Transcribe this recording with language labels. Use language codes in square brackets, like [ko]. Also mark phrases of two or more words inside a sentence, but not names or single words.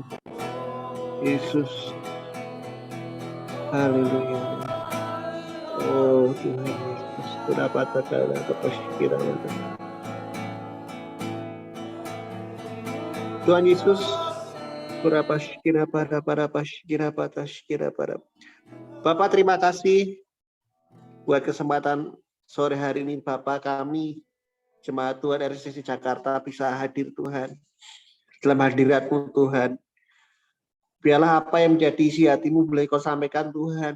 [id] Yesus. Haleluya. Oh Tuhan Yesus. Kurapata Karapata Kirapata. Tuhan Yesus. Kurapash Kirapata Parapash Kirapata Kirapata. Bapak terima kasih buat kesempatan sore hari ini Bapak kami Jemaat Tuhan RCC Jakarta bisa hadir Tuhan dalam hadirat-Mu Tuhan. Biarlah apa yang menjadi isi hati-Mu boleh Kau sampaikan Tuhan.